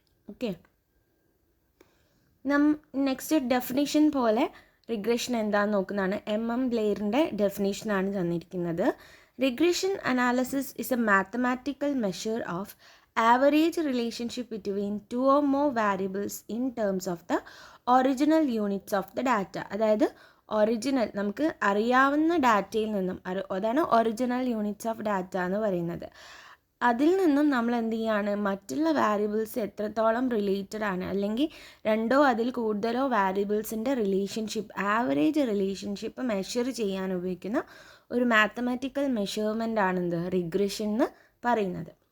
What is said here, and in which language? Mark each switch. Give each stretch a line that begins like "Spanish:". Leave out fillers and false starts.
Malayalam: Okay, next definition പോലെ regression എന്താണെന്ന് നോക്കുന്നതാണ്. ബ്ലെയറിൻ്റെ ഡെഫിനിഷനാണ് തന്നിരിക്കുന്നത്.
English: Regression analysis is a mathematical measure of average relationship between two or more variables in terms of the original units of the data.
Malayalam: അതായത് original, നമുക്ക് അറിയാവുന്ന ഡാറ്റയിൽ നിന്നും, അതാണ് ഒറിജിനൽ യൂണിറ്റ്സ് ഓഫ് ഡാറ്റ എന്ന് പറയുന്നത്. അതിൽ നിന്നും നമ്മൾ എന്ത് ചെയ്യുകയാണ്, മറ്റുള്ള വാരിയബിൾസ് എത്രത്തോളം റിലേറ്റഡ് ആണ്, അല്ലെങ്കിൽ രണ്ടോ അതിൽ കൂടുതലോ വാരിയബിൾസിൻ്റെ റിലേഷൻഷിപ്പ്, ആവറേജ് റിലേഷൻഷിപ്പ് മെഷർ ചെയ്യാൻ ഉപയോഗിക്കുന്ന ഒരു മാത്തമാറ്റിക്കൽ മെഷർമെൻ്റ് ആണ് റിഗ്രഷൻ എന്ന് പറയുന്നത്.